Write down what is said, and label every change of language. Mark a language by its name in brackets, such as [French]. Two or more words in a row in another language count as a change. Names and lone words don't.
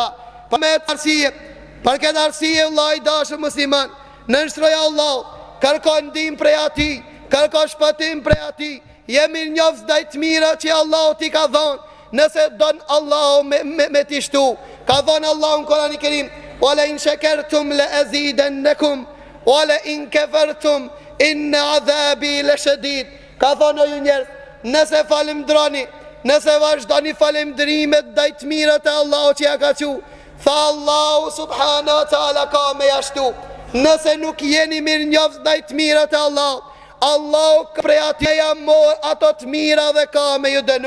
[Albanian] Për me të arsije, për këtë arsije Allah i dashë musliman, në nështroja Allah, kërko ndim prej ati, kërko shpëtim prej ati, jemi njofës dhe të mira që Allah ti ka dhonë, nëse donë Allah me t'i shtu. Ka dhonë Allah në Kurani Kerim: [Arabic] ولئن شكرتم لأزيدنكم ولئن كفرتم إن عذابي لشديد. Ka thonë o ju njerëz, nëse falimdroni nëse vazhdoni falëndrimet ndaj të mirët e Allahu që ja ka thu, tha Allahu سبحانه وتعالى ka me jashtu. Nëse nuk jeni mirënjohës ndaj të mirët e Allahut, Allahu prej atij ja mor ato të mira dhe ka me ju dënu.